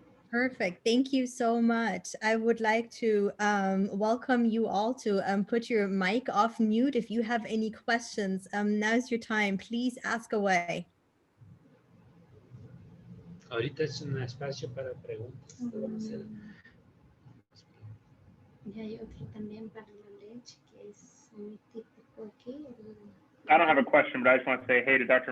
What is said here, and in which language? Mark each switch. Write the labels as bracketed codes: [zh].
[en] Perfect. Thank you so much. I would like to welcome you all to put your mic off mute. If you have any questions, now's your time. Please ask away. [es] Ahorita es un espacio para preguntas. Y hay otro también para la leche, que es muy típico aquí. [en] I don't have a question, but I just want to say hey to Dr.